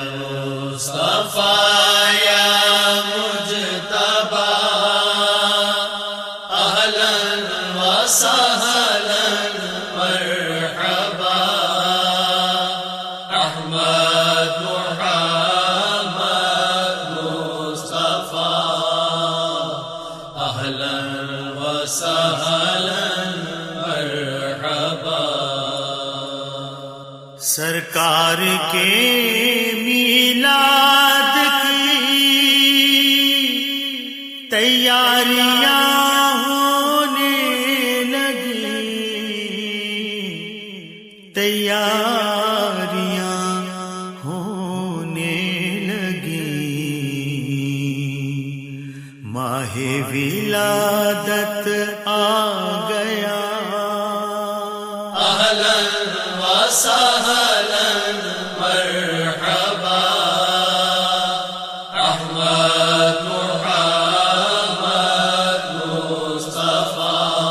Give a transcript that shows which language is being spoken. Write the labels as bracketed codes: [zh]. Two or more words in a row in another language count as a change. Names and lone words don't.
[ar] مصطفیٰ یا مجتبی، اہلا وسہلا مرحبا احمد محمد مصطفیٰ، اہلا وسہلا مرحبا۔ [ur] سرکار کے میلاد کی تیاریاں ہونے لگی، تیاریاں ہونے لگی، ماہ ولادت آ گیا، [ar] اہلا وسہلا مرحبا احمد محمد مصطفیٰ،